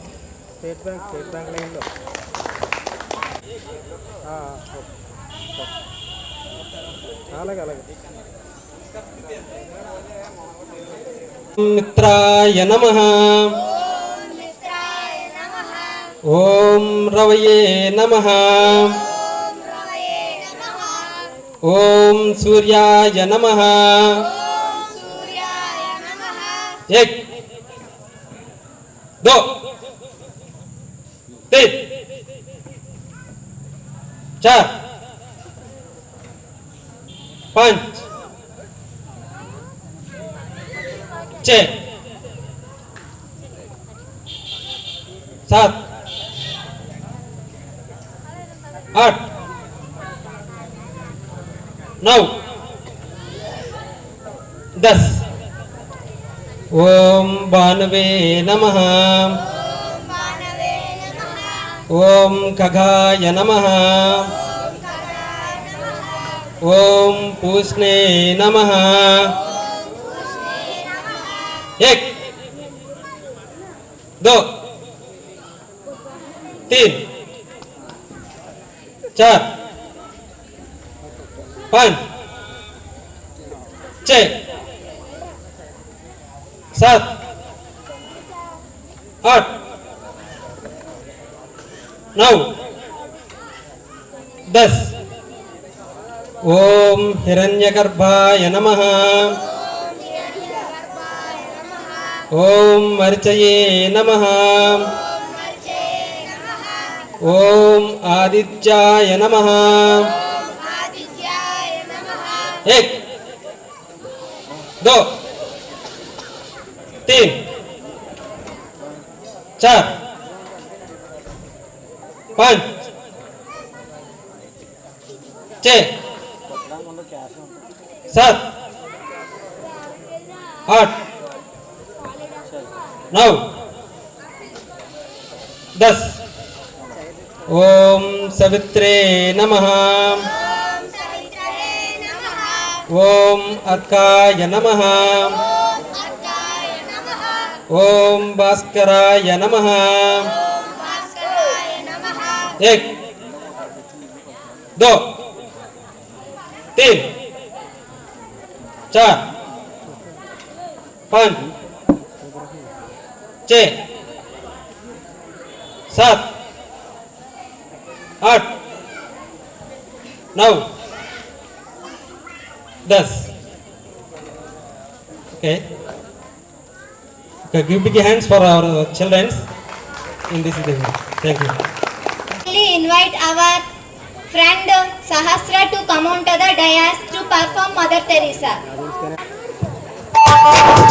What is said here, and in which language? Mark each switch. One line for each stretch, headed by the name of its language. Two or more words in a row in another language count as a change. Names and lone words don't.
Sanskrit: మిత్రాయ నమః. ఓం రవయే నమః. ఓం సూర్యాయ నమః.
Hindi: एक दो तीन चार पांच छः सात आठ नौ 10.
Sanskrit: ओम भानवे नमः. ओम खगाय नमः. ओम पूष्णे नमः.
Hindi: एक दो तीन चार पाँच छः सात आठ नौ 10.
Sanskrit: ओम हिरण्यगर्भाय नमः. ओम मर्चये नमः. ओम आदित्याय नमः.
Hindi: एक दो तीन चार पाँच छः सात आठ नौ 10.
Sanskrit: ओम सवित्रे नमः. ओम अर्काय नमः. ओम भास्कराय नमः.
Hindi: एक दो तीन चार पाँच छः सात आठ नौ 10.
English: Okay. Okay, give big hands for our children in this event. Thank you. We invite our friend Sahasra to come onto the dais to perform Mother Teresa.